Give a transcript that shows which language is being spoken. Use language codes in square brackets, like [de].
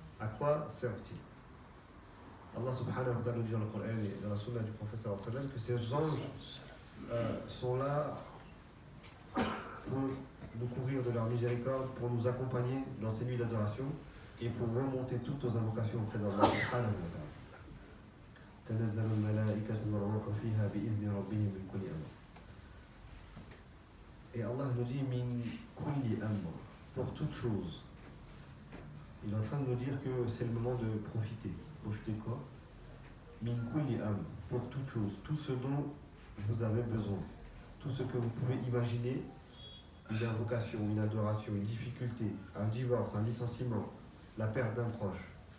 [fr] À quoi servent-ils? Allah subhanahu wa ta'ala nous dit dans le Coran et dans la sunna du prophète sallallahu alayhi wa sallam que ces anges sont là pour nous couvrir de leur miséricorde, pour nous accompagner dans ces nuits d'adoration et pour remonter toutes nos invocations auprès d'Allah subhanahu wa ta'ala. [ar] تنزل الملائكة والروح فيها بإذن ربهم من كل أمر. [fr] Et Allah nous dit min kulli amr, pour toute chose. Il est en train de nous dire que c'est le moment de profiter. Profiter de quoi? Min kulli amr, pour toute chose. Tout ce dont vous avez besoin. Tout ce que vous pouvez imaginer, une invocation, une adoration, une difficulté, un divorce, un licenciement, la perte d'un proche.